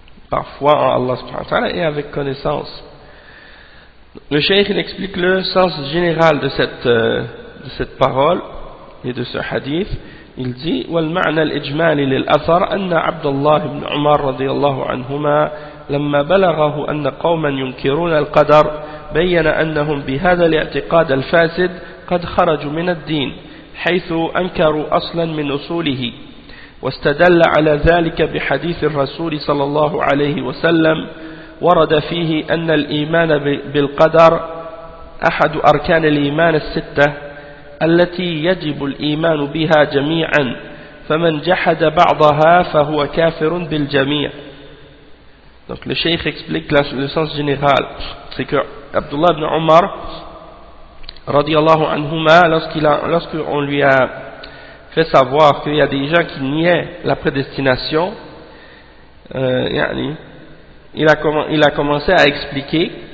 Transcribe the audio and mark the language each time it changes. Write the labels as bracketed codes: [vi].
[fr] par foi en Allah subhanahu wa ta'ala et avec connaissance. Le cheikh il explique le sens général de cette parole et de ce hadith. Il dit [ar] والمعنى الإجمالي للأثر أن عبد الله بن عمر رضي الله عنهما لما بلغه أن قوما ينكرون القدر بين أنهم بهذا الاعتقاد الفاسد قد خرجوا من الدين حيث أنكروا أصلا من أصوله واستدل على ذلك بحديث الرسول صلى الله عليه وسلم ورد فيه أن الإيمان بالقدر أحد أركان الإيمان الستة التي يجب الإيمان بها جميعا فمن جحد بعضها فهو كافر بالجميع. [fr] Donc le cheikh explique le sens général, c'est que Abdullah ibn Omar radiyallahu anhuma, lorsqu'on lui a fait savoir qu'il y a des gens qui niaient la prédestination, il a commencé à expliquer